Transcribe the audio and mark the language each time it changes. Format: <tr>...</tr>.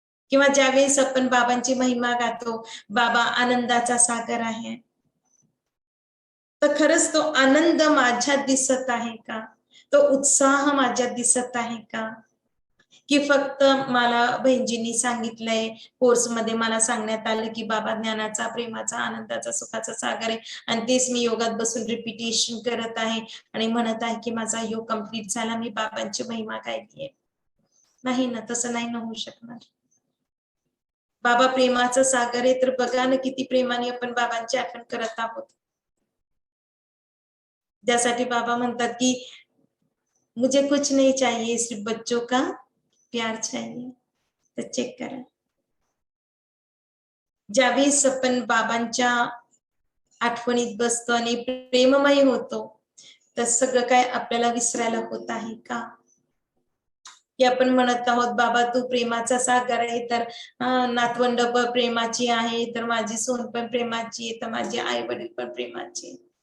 <mr>किंवा ज्यावेळेस आपण बाबांची महिमा गातो, बाबा आनंदाचा सागर आहे, तर खरंच तो आनंद माझ्यात दिसत आहे का, तो उत्साह माझ्यात दिसत आहे का, की फक्त मला बहिणजींनी सांगितलंय, कोर्स मध्ये मला सांगण्यात आलं की बाबा ज्ञानाचा, प्रेमाचा, आनंदाचा, सुखाचा सागर आहे आणि तेच मी योगात बसून रिपिटेशन करत आहे आणि म्हणत आहे की माझा योग कंप्लीट झाला, मी बाबांची महिमा गायलीये. नाही ना, तसं नाही ना होऊ शकणार. बाबा प्रेमाचा सागर आहे, तर बघा ना किती प्रेमाने आपण बाबांची आठवण करत आहोत. त्यासाठी बाबा म्हणतात की</mr> <hi>मुझे कुछ नहीं चाहिए, सिर्फ बच्चों का प्यार चाहिए.</hi> <mr>तर चेक करा. ज्यावेळेस आपण बाबांच्या आठवणीत बसतो आणि प्रेममय होतो, तर सगळं काय आपल्याला विसरायला होत आहे का. की आपण म्हणत आहोत बाबा तू प्रेमाचा सागर आहे, तर नातवंड पण प्रेमाची आहे, तर माझी सून पण प्रेमाची आहे, तर माझे आई वडील पण प्रेमाचे.</mr>